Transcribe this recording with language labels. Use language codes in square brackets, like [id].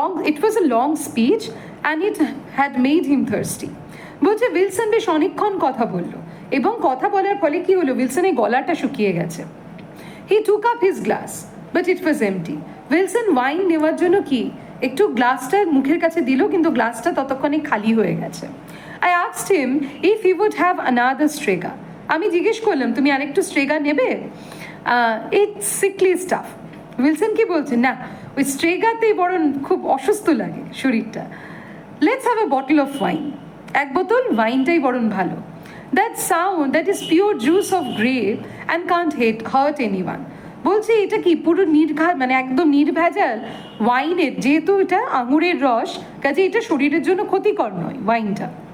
[en] It was a long speech and it had made him thirsty. [bn] বলছে Wilson বেশ অনেকক্ষণ কথা বলল, এবং কথা বলার ফলে কি হলো, উইলসনের গলাটা শুকিয়ে গেছে। [en] He took up his glass, but it was empty. [bn] Wilson wine নেওয়ার জন্য কি একটু গ্লাসটা মুখের কাছে দিল, কিন্তু গ্লাসটা ততক্ষণে খালি হয়ে গেছে। [en] I asked him if he would have another strega. [bn] আমি জিজ্ঞেস করলাম তুমি আরেকটু স্ট্রেগা নেবে? [en] It's sickly stuff. [bn] উইলসন কি বলছে, না ওই স্ট্রেগাতেই বড় খুব অসুস্থ লাগে শরীরটা, [en] let's have a bottle of wine, [bn] এক বোতল ওয়াইনটাই বরং ভালো। [en] that sound that is pure juice of grape and can't hurt anyone, [bn] বলছে এটা কি পুরো মানে একদম নির্ভেজাল ওয়াইনের, যেহেতু এটা আঙুরের রস, কাজে এটা শরীরের জন্য ক্ষতিকর নয় ওয়াইনটা।